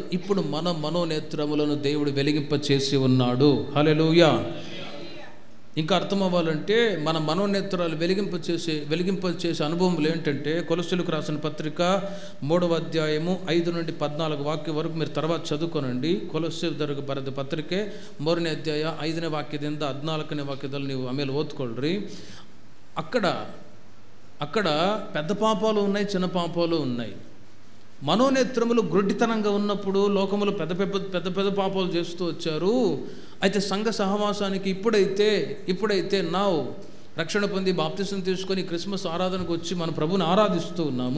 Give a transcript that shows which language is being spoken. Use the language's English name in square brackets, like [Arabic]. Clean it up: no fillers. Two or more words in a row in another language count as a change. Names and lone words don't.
[Telugu] ఇప్పుడు మన మనోనేత్రములను దేవుడు వెలిగింప చేసి ఉన్నాడు. హల్లెలూయా. ఇంకా అర్థం అవ్వాలంటే మన మనోనేత్రాలు వెలిగింప చేసే అనుభవములు ఏంటంటే, కొలస్సీలకు రాసిన పత్రిక 3వ అధ్యాయము 5 నుండి 14 వాక్యం వరకు మీరు తర్వాత చదువుకోనండి. [Kannada] కొలస్సీలకు ಬರೆದ ಪತ್ರಿಕೆ 3ನೇ ಅಧ್ಯಾಯ 5ನೇ ವಾಕ್ಯದಿಂದ 14ನೇ ವಾಕ್ಯದಲ್ಲಿ ನೀವು ಆಮೇಲೆ ಓದ್ಕೊಳ್ರಿ. [Telugu] అక్కడ పెద్ద పాపాలు ఉన్నాయి, చిన్న పాపాలు ఉన్నాయి. మనోనేత్రములు గ్రుడ్డితనంగా ఉన్నప్పుడు లోకములు పెద్ద పాపాలు చేస్తూ వచ్చారు. అయితే సంఘ సహవాసానికి ఇప్పుడైతే నావు రక్షణ పొంది బాప్తిసం తీసుకొని క్రిస్మస్ ఆరాధనకు వచ్చి మన ప్రభుని ఆరాధిస్తూ ఉన్నాము.